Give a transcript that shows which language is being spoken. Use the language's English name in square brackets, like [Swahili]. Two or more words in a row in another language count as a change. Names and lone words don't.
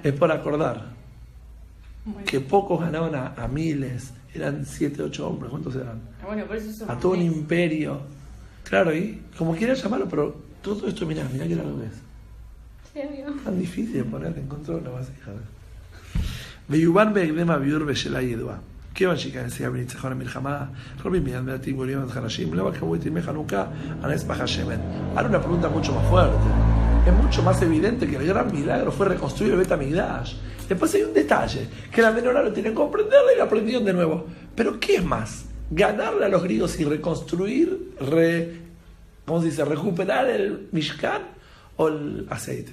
[Spanish] Es por acordar. Bueno. Que pocos ganaban a miles, eran 7, 8 hombres, ¿cuántos eran? Bueno, por eso son a todo un imperio. Claro, y como quieras llamarlo, pero todo esto, mirá que era lo que es. tan difícil de poner en control una vasija. [Hebrew] ויובן בהקדם הביור בשאלה ידועה. כיוון שכנסייה בניצחון המלחמה, רבים מיד מעטים גולים את חלשים, לא קבעו את ימי חנוכה על נס פח השמן. [Spanish] Ahora una pregunta mucho más fuerte. Es mucho más evidente que el gran milagro fue reconstruir el Bet HaMikdash. Después hay un detalle, que la menorá lo tienen que comprenderla y la aprendieron de nuevo. Pero ¿qué es más? ¿Ganarle a los griegos y reconstruir, ¿cómo se dice? ¿Recuperar el Mishkan o el aceite?